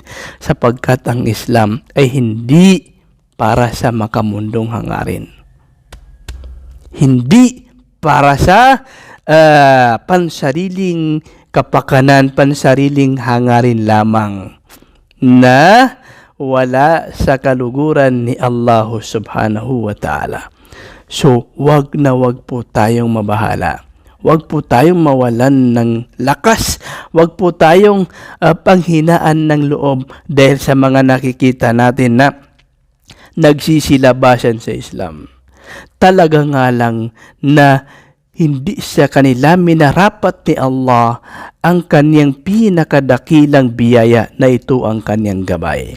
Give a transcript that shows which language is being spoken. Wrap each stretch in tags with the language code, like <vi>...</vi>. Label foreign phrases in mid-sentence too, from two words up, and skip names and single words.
<tl>Sapagkat ang Islam ay hindi para sa makamundong hangarin. Hindi para sa pansariling kapakanan, pansariling hangarin lamang na wala sa kaluguran ni Allah</tl> <ar>سبحانه و تعالى.</ar> <tl>So, wag na wag po tayong mabahala. Wag po tayong mawalan ng lakas. Wag po tayong panghinaan ng loob dahil sa mga nakikita natin na nagsisilabasan sa Islam. Talaga nga lang na hindi sa kanila minarapat ni Allah ang kanyang pinakadakilang biyaya na ito ang kanyang gabay.</tl>